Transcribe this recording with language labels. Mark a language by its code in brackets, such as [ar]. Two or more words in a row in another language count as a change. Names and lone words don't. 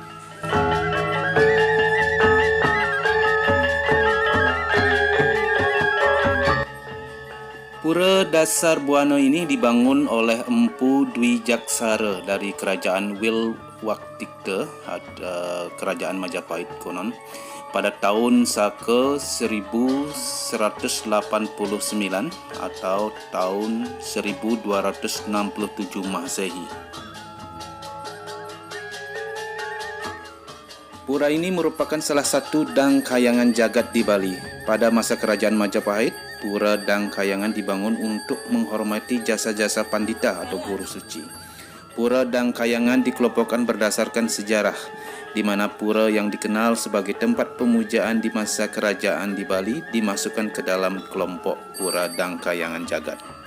[id] Pura Dasar Buana ini dibangun oleh Empu Dwi Jaksara dari Kerajaan Wilwaktikte, Kerajaan Majapahit konon, pada tahun Saka 1189 atau tahun 1267 Masehi. Pura ini merupakan salah satu dang kayangan jagat di Bali. Pada masa Kerajaan Majapahit, Pura Dang Kayangan dibangun untuk menghormati jasa-jasa pandita atau guru suci. Pura Dang Kayangan dikelompokkan berdasarkan sejarah, di mana pura yang dikenal sebagai tempat pemujaan di masa kerajaan di Bali dimasukkan ke dalam kelompok Pura Dang Kayangan Jagat.